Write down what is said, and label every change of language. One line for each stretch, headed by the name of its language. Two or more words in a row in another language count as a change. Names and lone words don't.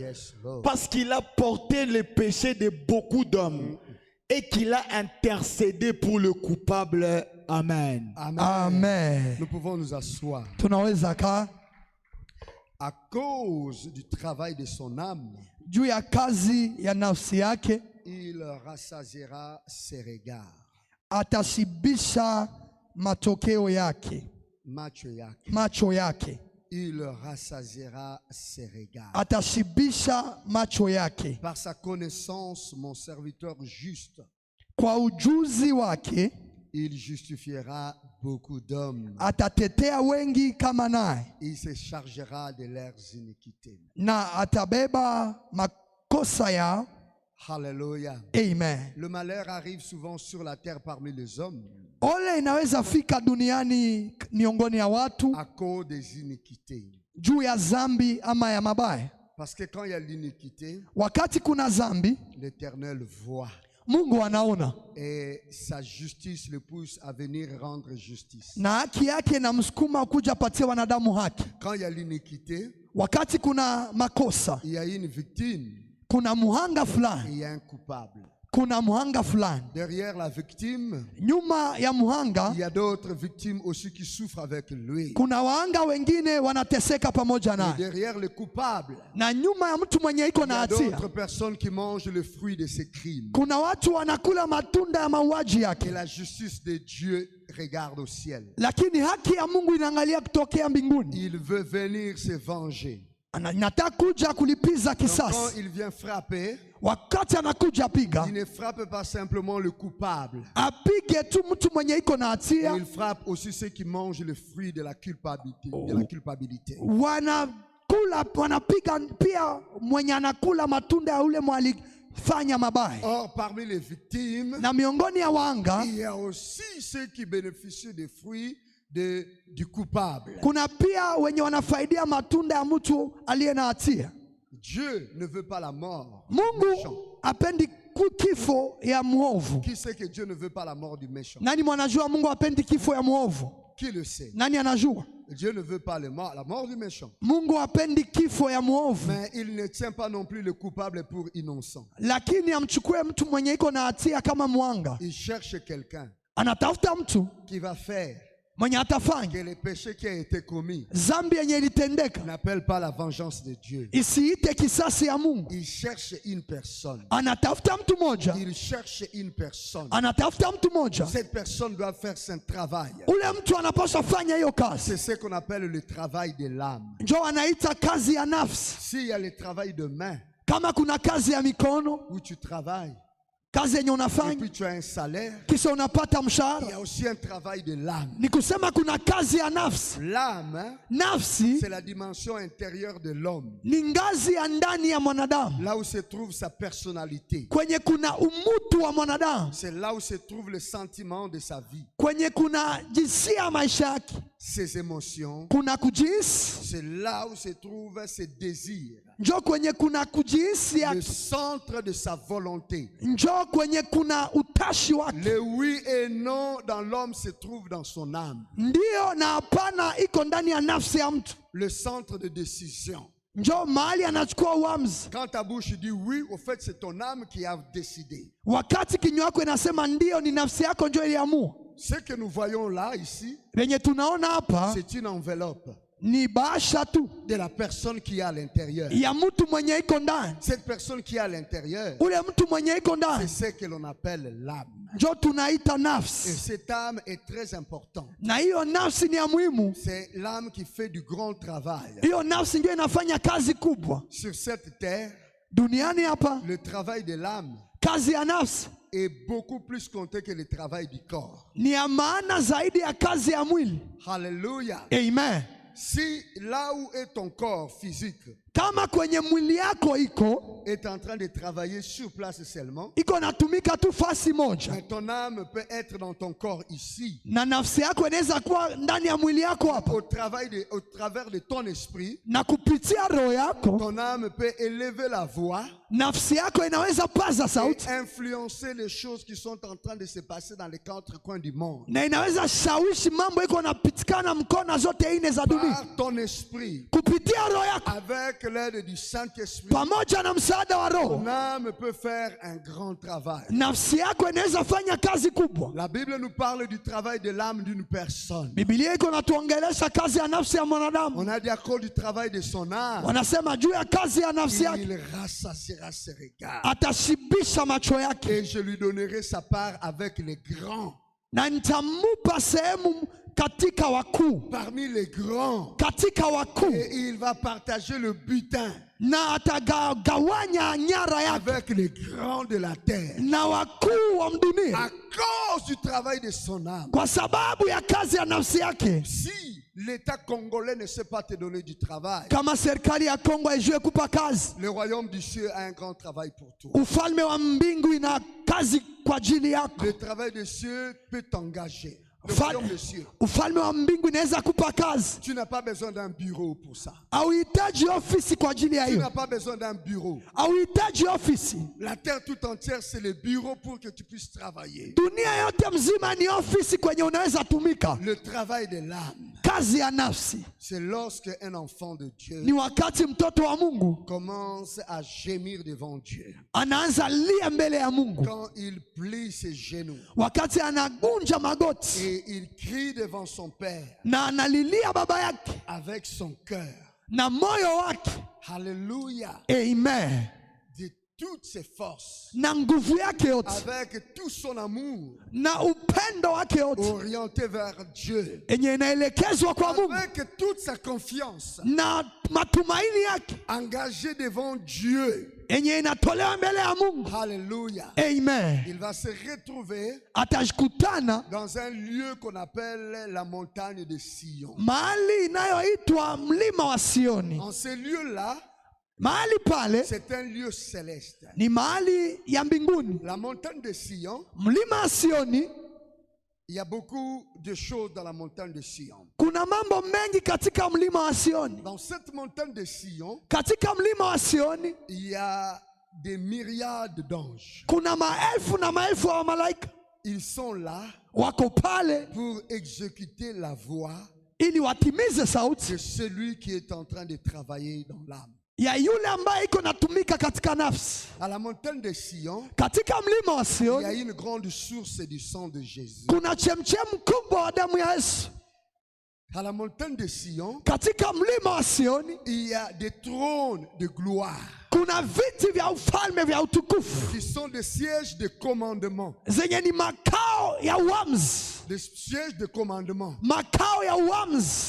English: Yes, Lord.
French: Parce qu'il a porté les péchés de beaucoup d'hommes. Et qu'il a intercédé pour le coupable. Amen. Amen. Amen. Nous pouvons nous asseoir.
Swahili: Tunaweza kaa
French: À cause du travail de son âme,
Swahili: juu ya kazi ya nafsi yake,
French: il rassasiera ses regards.
Swahili: atashibisha matokeo yake, macho yake.
French: Il rassasiera ses regards.
Swahili: Atashibisha macho yake.
French: Par sa connaissance, mon serviteur juste,
Swahili: Kwa ujuzi wake
French: il justifiera beaucoup d'hommes.
Swahili: atatetea wengi kama naye,
French: Il se chargera de leurs iniquités.
Swahili: na atabeba makosa yao.
French: Alléluia. Amen. Le malheur arrive souvent sur la terre parmi les hommes
Swahili: Ole inaweza fika duniani miongoni ya watu
French: à cause des iniquités.
Swahili: juu ya zambi ama ya mabaya.
French: Parce que quand il y a l'iniquité,
Swahili: Wakati kuna zambi,
French: l'Éternel voit.
Swahili: Mungu anaona
French: Et sa justice le pousse à venir rendre justice.
Swahili: na haki yake na msukuma kuja patia wanadamu haki.
French: Quand il y a l'iniquité,
Swahili: Wakati kuna makosa,
French: il y a une victime
Swahili: kuna muhanga
French: et
Swahili: fulani,
French: il y a un coupable.
Swahili: kuna muhanga fulani.
French: Derrière la victime,
Swahili: Nyuma ya muhanga
French: il y a d'autres victimes aussi qui souffrent avec lui.
Swahili: kuna wahanga wengine wanateseka pamoja
French: Et
Swahili: naye,
French: derrière le coupable,
Swahili: na nyuma ya mtu mwenye iko
French: il y
Swahili: na
French: a
Swahili: hatia
French: d'autres personnes qui mangent le fruit de ses crimes.
Swahili: kuna watu wanakula matunda ya mauaji
French: Et
Swahili: yake,
French: la justice de Dieu regarde au ciel.
Swahili: lakini haki ya Mungu inaangalia kutokea mbinguni.
French: Il veut venir se venger.
Swahili: Anataka kuja kulipiza
French: Donc, quand
Swahili: kisasi.
French: il vient frapper,
Swahili: Wakati anakuja piga,
French: il ne frappe pas simplement le coupable.
Swahili: apige tu mtu mwenye iko na hatia,
French: Il frappe aussi ceux qui mangent le fruit de la culpabilité. De la culpabilité.
Swahili: wanapiga pia mwenye anakula matunda ya ule mwalifanya mabaya.
French: Or, parmi les victimes,
Swahili: Na miongoni ya wanga
French: il y a aussi ceux qui bénéficient des fruits du coupable.
Swahili: kuna pia wenye wanafaidia matunda ya mtu aliye na hatia.
French: Dieu ne veut pas la mort du méchant.
Swahili: Mungu apendi kifo ya mwovu.
French: Qui sait que Dieu ne veut pas la mort du méchant?
Swahili: Nani mwanajua Mungu apendi kifo ya mwovu?
French: Qui le sait?
Swahili: Nani anajua?
French: Dieu ne veut pas la mort du méchant.
Swahili: Mungu apendi kifo ya mwovu.
French: Mais il ne tient pas non plus le coupable pour innocent.
Swahili: Lakini amchukue mtu mwenye iko na hatia kama mwanga.
French: Il cherche quelqu'un
Swahili: Anatafuta mtu
French: qui va faire
Swahili: mwenye atafanya
French: que le péché qui a été commis
Swahili: zambi yenye ilitendeka
French: n'appelle pas la vengeance de Dieu.
Swahili: isiite kisasi ya Mungu.
French: Il cherche une personne.
Swahili: Anatafuta mtu moja.
French: Il cherche une personne.
Swahili: Anatafuta mtu moja.
French: Cette personne doit faire son travail.
Swahili: Ule mtu anapaswa fanya hiyo kazi.
French: C'est ce qu'on appelle le travail de l'âme.
Swahili: Njo anaita kazi ya nafsi.
French: S'il y a le travail de main,
Swahili: Kama kuna kazi ya mikono,
French: où tu travailles,
Swahili: kazi yenye
French: et
Swahili: unafanya
French: puis tu as un salaire,
Swahili: kisha unapata
French: il y
Swahili: mshahara.
French: a aussi un travail de l'âme.
Swahili: Ni kusema kuna kazi ya nafsi.
French: L'âme, hein,
Swahili: Nafsi
French: c'est la dimension intérieure de l'homme,
Swahili: ni ngazi ya ndani ya mwanadamu,
French: là où se trouve sa personnalité.
Swahili: kwenye kuna umutu wa mwanadamu,
French: C'est là où se trouve le sentiment de sa vie,
Swahili: kwenye kuna jinsia ya maisha yake,
French: ses émotions.
Swahili: kuna kujihisi.
French: C'est là où se trouvent ses désirs,
Swahili: Njo kwenye kuna kujihisi
French: le
Swahili: yake,
French: centre de sa volonté.
Swahili: njo kwenye kuna utashi wake.
French: Le oui et non dans l'homme se trouve dans son âme.
Swahili: Ndio na hapana iko ndani ya nafsi ya mtu.
French: Le centre de décision.
Swahili: Njo mahali anachukua uamuzi.
French: Quand ta bouche dit oui, au fait c'est ton âme qui a décidé.
Swahili: Wakati kinywa yako inasema ndio, ni nafsi yako njo iliamua.
French: Ce que nous voyons là, ici,
Swahili: Venye tunaona hapa
French: c'est une enveloppe
Swahili: ni bahasha tu
French: de la personne qui est à l'intérieur.
Swahili: ya mtu mwenye iko ndani.
French: Cette personne qui est à l'intérieur,
Swahili: Ule mtu mwenye iko
French: c'est
Swahili: ndani
French: ce que l'on appelle l'âme.
Swahili: njo tunaita
French: Et
Swahili: nafsi,
French: cette âme est très importante.
Swahili: na hiyo nafsi ni ya muhimu.
French: C'est l'âme qui fait du grand travail.
Swahili: Hiyo nafsi ndio inafanya kazi kubwa
French: Sur cette terre,
Swahili: duniani hapa.
French: le travail de l'âme
Swahili: Kazi ya nafsi
French: est beaucoup plus compté que le travail du corps.
Swahili: ni ya maana zaidi ya kazi ya mwili.
French: Alléluia. Amen. Si là où est ton corps physique
Swahili: Kama kwenye mwili yako
French: est en train de travailler sur place seulement,
Swahili: iko natumika tu fasi moja,
French: mais ton âme peut être dans ton corps ici.
Swahili: na nafsi yako inaweza kuwa ndani ya mwili yako hapa,
French: Au travers de ton esprit,
Swahili: na kupitia roho yako
French: ton âme peut élever la voix
Swahili: nafsi yako inaweza paza
French: et
Swahili: sauti,
French: influencer les choses qui sont en train de se passer dans les quatre coins du monde.
Swahili: na inaweza shawishi mambo iko napitikana mkona zote ine za dunia
French: Par ton esprit,
Swahili: kupitia roho yako,
French: avec l'aide du Saint-Esprit,
Swahili: pamoja na msaada wa
French: ton
Swahili: roho.
French: âme peut faire un grand travail.
Swahili: Nafsi yako inaweza fanya kazi kubwa.
French: La Bible nous parle du travail de l'âme d'une personne.
Swahili: Biblia iko natuongelesha kazi ya nafsi ya mwanadamu.
French: On a dit à cause du travail de son âme,
Swahili: Wanasema juu ya kazi ya nafsi yake,
French: il rassasiera ses regards.
Swahili: atashibisha macho yake,
French: Et je lui donnerai sa part avec les grands.
Swahili: na nitamupa sehemu katika wakuu,
French: Parmi les grands.
Swahili: katika wakuu,
French: Et il va partager le butin
Swahili: na atagawanya nyara yake
French: avec les grands de la terre.
Swahili: na wakuu wa dunia,
French: À cause du travail de son âme.
Swahili: kwa sababu ya kazi ya nafsi yake.
French: Si l'État congolais ne sait pas te donner du travail,
Swahili: Kama serikali ya Kongo haijue kupa kazi,
French: le royaume du ciel a un grand travail pour toi.
Swahili: ufalme wa mbingu ina kazi kwa ajili yako.
French: Le travail des cieux peut t'engager. Le
Swahili: Ufal-
French: royaume des cieux.
Swahili: Ufalme wa mbingu inaweza kupa kazi.
French: Tu n'as pas besoin d'un bureau pour ça.
Swahili: Hauhitaji ofisi kwa ajili ya
French: Tu
Swahili: hiyo,
French: n'as pas besoin d'un bureau.
Swahili: hauhitaji ofisi.
French: La terre tout entière, c'est le bureau pour que tu puisses travailler.
Swahili: Dunia yote mzima ni ofisi kwenye unaweza tumika.
French: Le travail de l'âme,
Swahili: Kazi ya nafsi
French: c'est lorsque un enfant de Dieu
Swahili: ni wakati mtoto wa Mungu
French: commence à gémir devant Dieu.
Swahili: anaanza lia mbele ya Mungu,
French: Quand il plie ses genoux
Swahili: wakati anagunja magoti
French: et il crie devant son Père
Swahili: na analilia baba yake
French: avec son cœur.
Swahili: na moyo wake.
French: Alléluia. Amen. De toutes ses forces,
Swahili: Na nguvu yake yote
French: avec tout son amour
Swahili: na upendo wake yote
French: orienté vers Dieu,
Swahili: yenye inaelekezwa kwa Mungu
French: avec toute sa confiance
Swahili: na matumaini yake
French: engagé devant Dieu.
Swahili: yenye inatolewa mbele ya Mungu.
French: Alléluia. Amen. Il va se retrouver
Swahili: Atajikutana
French: dans un lieu qu'on appelle la montagne de Sion.
Swahili: mahali inayoitwa mlima wa Sioni.
French: En ce lieu-là,
Swahili: Mahali pale
French: c'est un lieu céleste.
Swahili: ni mahali ya mbinguni.
French: La montagne de Sion,
Swahili: Mlima wa Sioni,
French: il y a beaucoup de choses dans la montagne de Sion.
Swahili: kuna mambo mengi katika mlima wa Sioni.
French: Dans cette montagne de Sion,
Swahili: Katika mlima wa Sioni
French: il y a des myriades d'anges.
Swahili: kuna maelfu na maelfu wa malaika
French: Ils sont là
Swahili: wako pale
French: pour exécuter la voix
Swahili: ili watimize sauti
French: de celui qui est en train de travailler dans l'âme.
Swahili: ya yule ambaye iko natumika katika nafsi.
French: À la montagne de Sion,
Swahili: Katika mlima wa
French: il y a
Swahili: Sioni
French: une grande source du sang de Jésus.
Swahili: kuna chemchem kubwa wa damu ya Yesu.
French: À la montagne de Sion,
Swahili: Katika mlima wa Sioni
French: il y a des trônes de gloire
Swahili: kuna viti vya ufalme vya utukufu
French: qui sont des sièges de commandement.
Swahili: zenye ni makao ya uamuzi,
French: Des sièges de commandement
Swahili: makao ya uamuzi,